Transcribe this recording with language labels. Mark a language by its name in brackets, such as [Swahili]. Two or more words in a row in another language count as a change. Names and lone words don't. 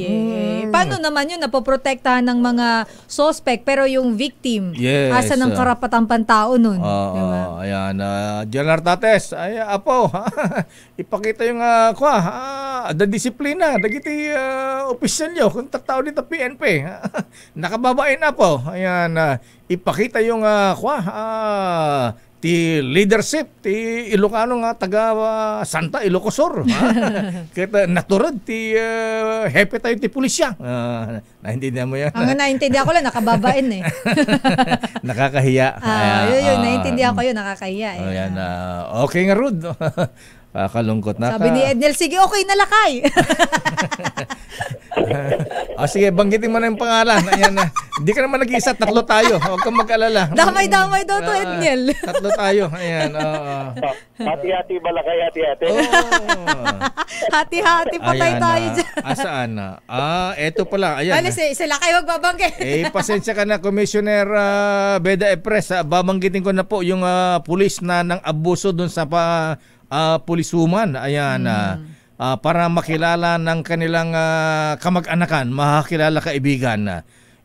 [Filipino] Paano naman yun napoprotektahan ng mga suspect pero yung victim asa ng karapatang pantao nun? Diba? Ayan, General Tates, ipakita yung disiplina dagiti opisyal nyo kung tataw dito PNP. Nakababain na po. Ayan, ipakita yung [Iloko] ti leadership ti Ilocano nga taga Santa Ilocosur. Kita naturod ti hepe tayo ti pulisya. [Filipino] Naintindihan mo yan? Ang naintindihan ko lang nakababain Nakakahiya. Yun, naintindihan ko yun, nakakahiya Ayan, okay nga Rud. Kalungkot na. Sabi ni Edniel, sige, okay na Lakay. Sige, banggitin mo na yung pangalan. Ayan na. Hindi ka naman nag-iisa, tatlo tayo. Huwag kang mag-alala. Damay-damay daw to, Edniel. Tatlo tayo. Ayan. Hati-hati ba Lakay, hati-hati? Hati-hati patay tayo dyan. Asaan na? Eto pala. Ayan. Sila kayo magbabanggit. Pasensya ka na, Commissioner Beda Epres. Babanggitin ko na po yung pulis na nang abuso dun sa pulisuman. Ayan. Para makilala ng kanilang kamag-anakan, makakilala kaibigan.